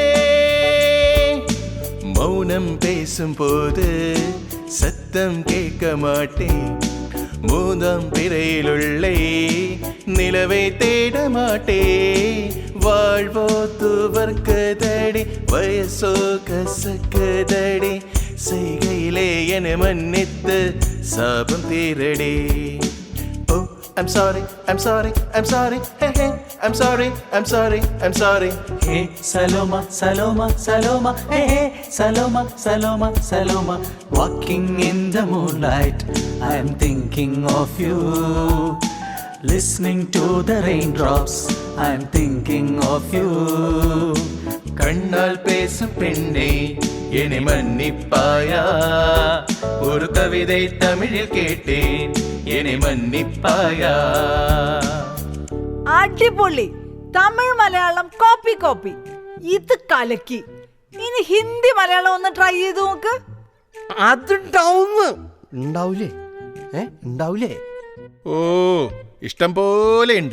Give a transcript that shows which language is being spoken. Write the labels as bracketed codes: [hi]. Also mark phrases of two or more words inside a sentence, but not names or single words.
[ta] மௌனம் பேசும் போது சத்தம் கேட்க மாட்டேன், மூதாம் பிறையிலுள்ளே நிலவை தேட மாட்டே, வாழ்வோ துவர்க்கதடி வயசோ கசக்கதடி, செய்கையிலே என மன்னித்து சாபம் தீரடி. [en] ஓ I'm sorry, I'm sorry, I'm sorry, hey hey, I'm sorry, I'm sorry, I'm sorry. Hey Saloma, Saloma, Saloma, hey hey, Saloma, Saloma, Saloma. Walking in the moonlight, I am thinking of you. Listening to the raindrops, I am thinking of you. [ta] கண்ணால் பேசும் பெண்ணே என்னை மன்னிப்பாயா, ஒரு கவிதை தமிழில் கேட்டேன் என்னை மன்னிப்பாயா. [ml] അടിപൊളി. തമിഴ് മലയാളം കോപ്പി കോപ്പി. ഇത് കലക്കി. ഇനി ഹിന്ദി മലയാളം ഒന്ന് ട്രൈ ചെയ്ത് നോക്ക്. ഉണ്ടാവൂലേ? ഉണ്ടാവൂലേ? ഓ, ഇഷ്ടം പോലെ ഉണ്ട്.